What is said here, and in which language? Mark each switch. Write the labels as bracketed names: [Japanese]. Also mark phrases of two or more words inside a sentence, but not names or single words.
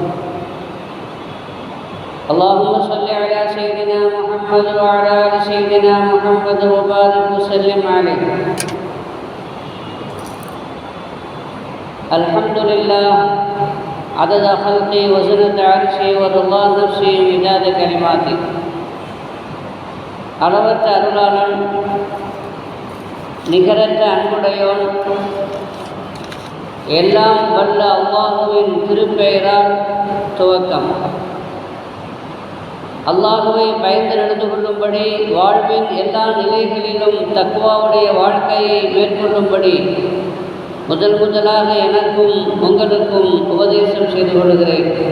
[Arabic] اللهم صل على سيدنا محمد وعلى آل سيدنا محمد وبارك وسلم عليه. الحمد لله عدد خلقي وزنة عرشي ورضا نفسي مداد كلماتي. [Tamil] அளவற்ற அருளாளன், நிகரற்ற அன்புடையோன், எல்லாம் வல்ல அல்லாஹுவின் திருப்பெயரால் துவக்கம். அல்லாஹுவை பயந்து நடந்து கொள்ளும்படி, வாழ்வின் எல்லா நிலைகளிலும் தக்வாவுடைய வாழ்க்கையை மேற்கொள்ளும்படி முதலாக எனக்கும் உங்களுக்கும் உபதேசம் செய்து கொள்கிறேன்.